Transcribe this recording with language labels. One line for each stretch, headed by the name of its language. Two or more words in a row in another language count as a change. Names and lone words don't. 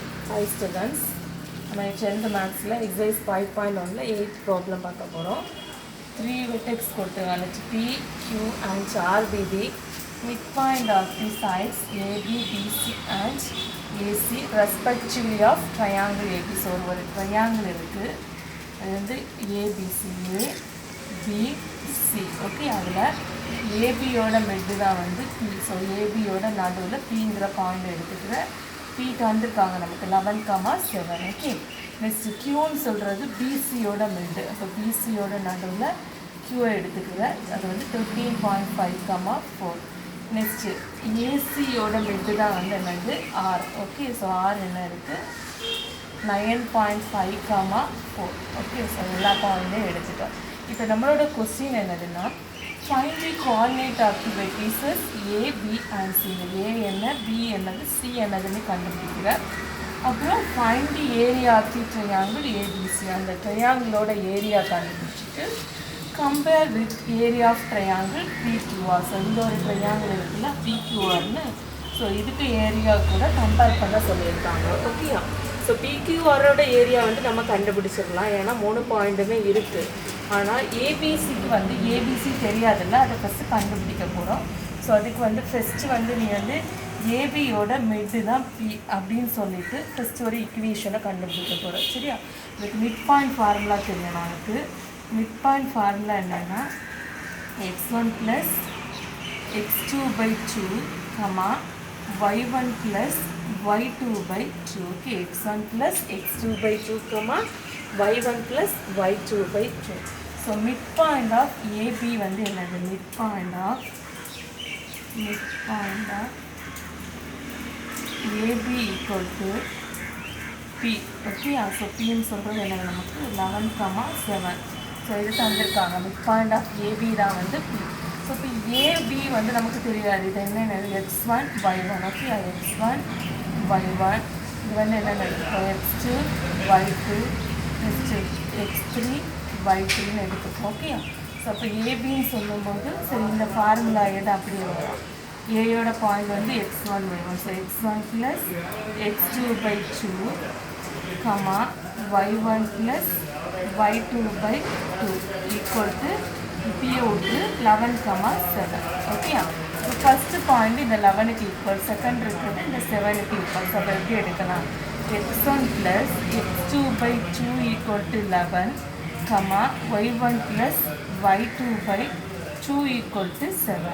English: Hi students,
Tamil: நம்ம 10th
English: maths exercise
Tamil: 5.1ல 8th ப்ராப்ளம் பார்க்க போகிறோம். 3 vertex கொடுத்துருக்காங்க P, Q and RBD.
English: Midpoint of the sides AB, BC and AC respectively of triangle AB.
Tamil: ஸோ ஒரு ட்ரையாங்கிள் இருக்குது, அது வந்து ABCA BC. ஓகே, அதில் ஏபியோட மெட்டு தான் வந்து P. ஸோ ஏபியோட நடுவில் Pங்கிற பாயிண்ட் எடுத்துக்கிற P தந்துருக்காங்க நமக்கு 11,7. ஓகே, நெக்ஸ்ட்டு Qன்னு சொல்கிறது பிசியோட மிட்டு. அப்போ பிசியோட நடுவில் Qவை எடுத்துக்கிறேன், அது வந்து 13.5,4. நெக்ஸ்ட்டு ஏசியோட மிட்டு தான் வந்து என்னது R. ஓகே, ஸோ R என்ன இருக்குது 9.5,4. ஓகே, ஸோ எல்லா பாயிண்ட்டையும் எடுத்துட்டோம். இப்போ நம்மளோட கொஸ்டின் என்னதுன்னா,
English: find the coordinate of the vertices A, B and C.
Tamil: A என்ன, B என்னது, C என்னதுன்னு கண்டுபிடிக்கிறேன்.
English: அப்புறம் find the area of the triangle ABC.
Tamil: அந்த ட்ரையாங்கிளோட ஏரியா கண்டுபிடிச்சிட்டு
English: compare with area of triangle PQR.
Tamil: ஸோ இந்த ஒரு ட்ரையாங்கிள் இருக்குல்ல PQRன்னு, ஸோ இதுக்கு ஏரியா கூட கம்பேர் பண்ண சொல்லியிருக்காங்க. ஓகேயா, ஸோ PQRோட ஏரியா வந்து நம்ம கண்டுபிடிச்சிடலாம், ஏன்னா 3 பாயிண்ட்டுமே இருக்குது. ஆனால் ஏபிசிக்கு வந்து ஏபிசி தெரியாதுல்ல, அதை ஃபஸ்ட்டு கண்டுபிடிக்க போகிறோம். ஸோ அதுக்கு வந்து ஃபஸ்ட்டு வந்து நீ வந்து ஏபியோட மிட்டு தான் பி அப்படின்னு சொல்லிட்டு ஃபஸ்ட்டு ஒரு இக்குவேஷனை கண்டுபிடிக்க போகிறோம். சரியா, இதுக்கு
English: mid point formula
Tamil: தெரியும் நமக்கு.
English: mid point formula
Tamil: என்னென்னா x1 + x2/2, y1 + y2/2. ஓகே, x1 + x2/2, y1 + y2/2. ஸோ
English: mid point of AB
Tamil: வந்து என்னது,
English: mid point of AB equal to P.
Tamil: ஓகே, ஸோ பின்னு சொல்கிறது என்னது நமக்கு 11,7. ஸோ இது தந்திருக்காங்க,
English: mid point of AB
Tamil: தான் வந்து பி. ஸோ இப்போ ஏபி வந்து நமக்கு தெரியாது, இது என்னென்னது x1 y1. ஓகே, x1 y1, இது வந்து என்னென்ன x2 y2, நெக்ஸ்ட்டு x3 y3ன்னு எடுத்துக்கோம். ஓகே, ஸோ அப்போ ஏபின்னு சொல்லும்போது சரி இந்த ஃபார்முலா எது அப்படியே வரும். ஏயோட பாயிண்ட் வந்து x1 y1. ஸோ x1 + x2/2, y1 + y2/2
English: equal to P
Tamil: விட்டு 11,7. ஓகே, ஸோ
English: first point
Tamil: இந்த 11க்கு ஈக்குவல், செகண்ட் இருக்கிறது இந்த 7க்கு ஈக்குவல். ஸோ அப்போ எப்படி எடுக்கலாம், x1 + x2/2
English: equal to 11,
Tamil: y1 + y2/2
English: equal to 7.